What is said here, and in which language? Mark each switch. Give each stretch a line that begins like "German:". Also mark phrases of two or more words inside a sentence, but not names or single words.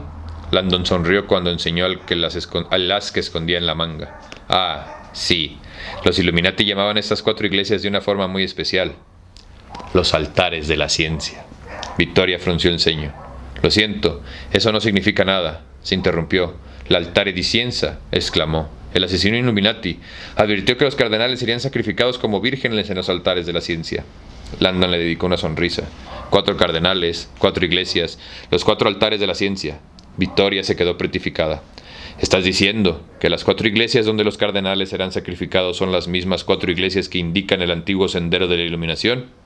Spanish: Landon sonrió cuando enseñó al as que escondía en la manga. Ah, sí. Los Illuminati llamaban estas 4 iglesias de una forma muy especial: los altares de la ciencia. Victoria frunció el ceño. Lo siento, eso no significa nada, se interrumpió.
Italian: L'altare di scienza,
Spanish: exclamó. El asesino Illuminati advirtió que los cardenales serían sacrificados como vírgenes en los altares de la ciencia. Landon le dedicó una sonrisa. 4 cardenales, 4 iglesias, los 4 altares de la ciencia. Victoria se quedó petrificada. ¿Estás diciendo que las 4 iglesias donde los cardenales serán sacrificados son las mismas 4 iglesias que indican el antiguo sendero de la iluminación?